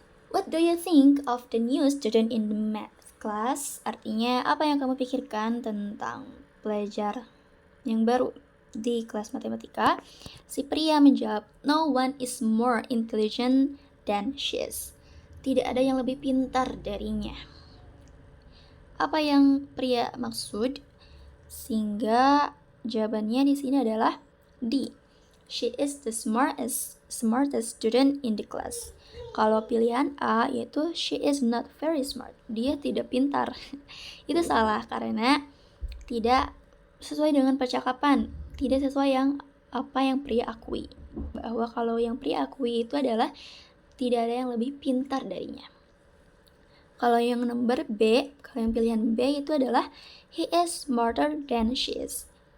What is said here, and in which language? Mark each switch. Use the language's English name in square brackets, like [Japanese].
[English] What do you think of the new student in the math class? [Indonesian] Artinya, apa yang kamu pikirkan tentang pelajar yang baru di kelas matematika? [English] Si pria menjawab, no one is more intelligent than she is. [Indonesian] Tidak ada yang lebih pintar darinya. Apa yang pria maksud? Sehingga jawabannya di sini adalah D. [English] She is the smartest student in the class. [Indonesian] Kalau pilihan A yaitu she is not very smart. Dia tidak pintar. Itu salah karena tidak sesuai dengan percakapan. Tidak sesuai apa yang pria akui. Bahwa kalau yang pria akui itu adalah tidak ada yang lebih pintar darinya. Kalau yang nomor B, kalau yang pilihan B itu adalah he is smarter than she is.